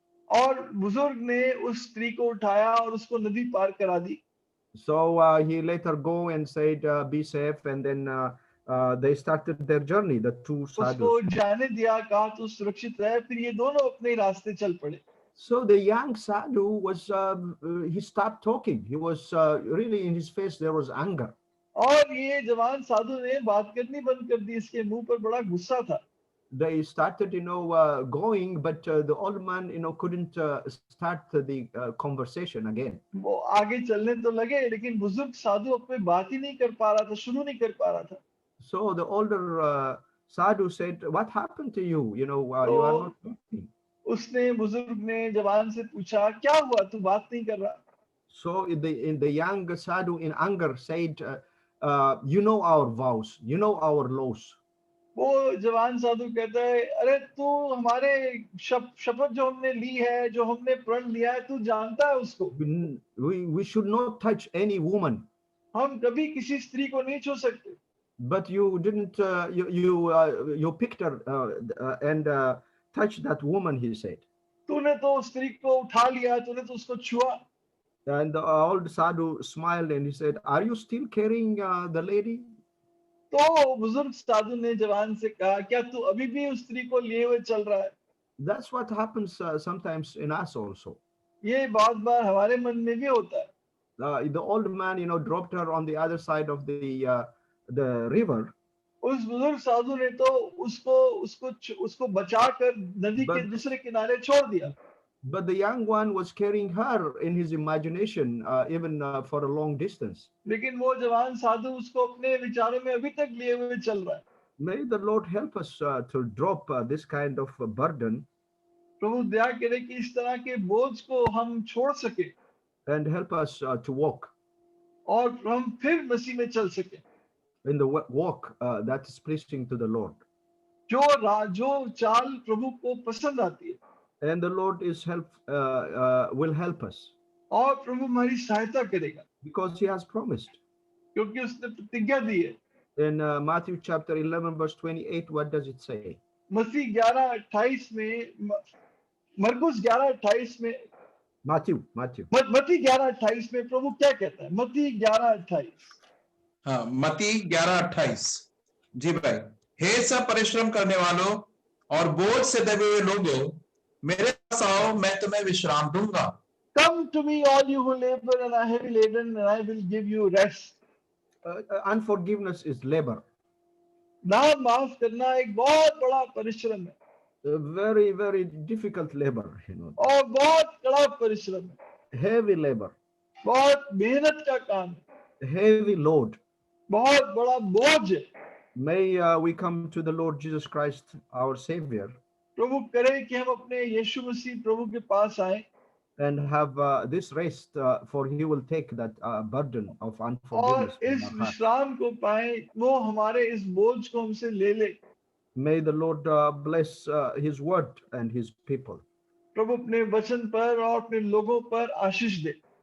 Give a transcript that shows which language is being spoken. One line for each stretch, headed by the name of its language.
Hindi: और बुजुर्ग ने उस स्त्री को उठाया और उसको नदी पार करा दी।
English: So he let her go and said, "Be safe," and then they started their journey. The two sadhus.
Hindi: उसको जाने दिया, कहा तू सुरक्षित रह। फिर ये दोनों अपने रास्ते चल पड़े।
English: So the young sadhu was he stopped talking. He was really in his face there was anger.
Hindi: और ये जवान साधु ने बात करनी बंद कर दी, इसके मुंह पर बड़ा गुस्सा था।
English: They started, going, but the old man, couldn't start the conversation again.
Hindi: वो आगे चलने तो लगे, लेकिन बुजुर्ग साधु अपने बात ही नहीं कर पा रहा था, शुरू नहीं कर पा रहा था।
English: So the older sadhu said, "What happened to you? You are not talking."
Hindi: उसने बुजुर्ग ने जवान से पूछा, क्या हुआ, तू बात नहीं कर रहा?
English: So the young sadhu in anger said, "You know our vows, you know our laws."
Hindi: वो जवान साधु कहता है, अरे तू हमारे शपथ जो हमने ली है, जो हमने प्रण लिया है, तू जानता है उसको।
English: We should not touch any woman.
Hindi: हम कभी किसी स्त्री को नहीं छू सकते।
English: But you didn't. You picked her and touched that woman, he said.
Hindi: तूने तो स्त्री को उठा लिया, तूने तो उसको छुआ।
English: And the old sadhu smiled and he said, "Are you still carrying the lady?"
Hindi: तो बुजुर्ग साधु ने जवान से कहा, क्या तू अभी भी उस स्त्री को लिए हुए चल रहा है?
English: That's what happens sometimes in us also.
Hindi: ये बात बार हमारे मन में भी होता है।
English: The old man, dropped her on the other side of the river.
Hindi: उस बुजुर्ग साधु ने तो उसको बचाकर नदी के दूसरे किनारे छोड़ दिया।
English: But the young one was carrying her in his imagination, even for a long distance.
Hindi: लेकिन वो जवान साधु उसको अपने विचारों में अभी तक लिए हुए चल रहा है।
English: May the Lord help us to drop this kind of burden.
Hindi: प्रभु दया करे कि इस तरह के बोझ को हम छोड़ सके।
English: And help us to walk.
Hindi: और हम फिर मसीह में चल सके।
English: in the walk that is pleasing to the Lord.
Hindi: जो चाल प्रभु को पसंद आती है,
English: And the Lord will help us
Hindi: और प्रभु हमारी सहायता करेगा,
English: because He has promised.
Hindi: क्योंकि उसने प्रतिज्ञा दी है।
English: In Matthew chapter 11 verse 28, what does it say?
Hindi: मसीह 11:28 में, मरकुस 11:28 में,
English: Matthew.
Hindi: मत्ती 11:28 में प्रभु क्या कहता है? मत्ती 11:28। हाँ, मत्ती 11:28। जी भाई, हे सब परिश्रम करने वालों और बोझ से दबे हुए लोगों, मेरे पास आओ, मैं तुम्हें विश्राम दूंगा।
English: Come to me, all you who labor and are heavy laden, and I will give you rest. Unforgiveness is labor.
Hindi: ना माफ करना एक बहुत बड़ा परिश्रम है,
English: A very, very difficult labor,
Hindi: और बहुत कड़ा परिश्रम है,
English: heavy labor,
Hindi: बहुत मेहनत का काम है,
English: heavy load.
Hindi: बहुत बड़ा बोझ है।
English: May we come to the Lord Jesus Christ, our Savior,
Hindi: प्रभु करे कि हम अपने यीशु मसीह प्रभु के पास आए
English: and have this rest, for He will take that burden of
Hindi: और
English: unforgiveness from
Hindi: इस
English: our heart.
Hindi: विश्राम को पाए, वो हमारे इस बोझ को हमसे ले ले।
English: May the Lord bless His word and His people.
Hindi: प्रभु अपने वचन पर और अपने लोगों पर आशीष दे।